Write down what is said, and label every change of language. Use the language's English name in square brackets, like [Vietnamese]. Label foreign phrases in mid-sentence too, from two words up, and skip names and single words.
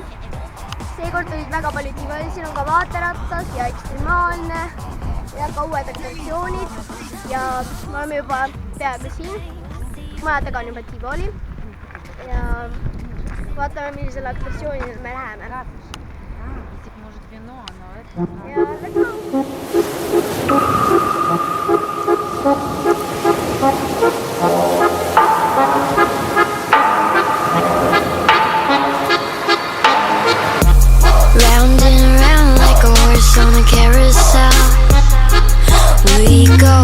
[Estonian] Seekord olid väga palju Tivolil, siin on ka vaaterattas ja ekstremaalne ja ka uued atraktsioonid ja me oleme juba peaaegu siin. Maja taga on juba Tivoli ja vaatame, millisele atraktsioonile me läheme. [English] Ja let's go! Round and round like a horse on a carousel we go.